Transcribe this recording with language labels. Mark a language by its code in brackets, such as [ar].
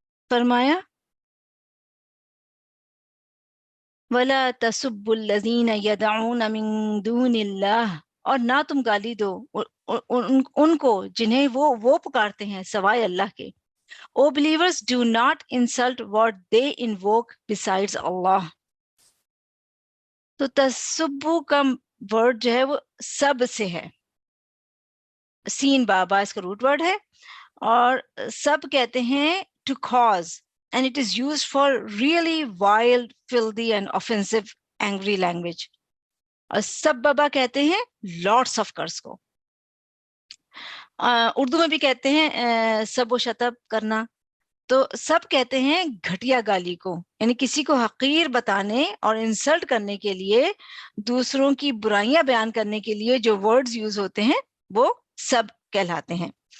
[ur] فرمایا [ar] وَلَا تَسُبُّوا الَّذِينَ يَدْعُونَ مِن دُونِ اللَّهِ، [ur] اور نہ تم گالی دو ان کو جنہیں وہ پکارتے ہیں سوائے اللہ کے. [en] O believers, do not insult what they invoke besides Allah. [ur] تو تسبو کا ورڈ جو ہے وہ سب سے ہے. سین بابا اس کا روٹ ورڈ ہے، اور سب کہتے ہیں [en] to cause, and it is used for really wild, filthy and offensive angry language. [ur] اور سب بابا کہتے ہیں [en] lots of curse [ur] کو. اردو میں بھی کہتے ہیں سب و شتب کرنا. تو سب کہتے ہیں گھٹیا گالی کو، یعنی کسی کو حقیر بتانے اور انسلٹ کرنے کے لیے، دوسروں کی برائیاں بیان کرنے کے لیے جو ورڈز یوز ہوتے ہیں وہ سب کہلاتے ہیں.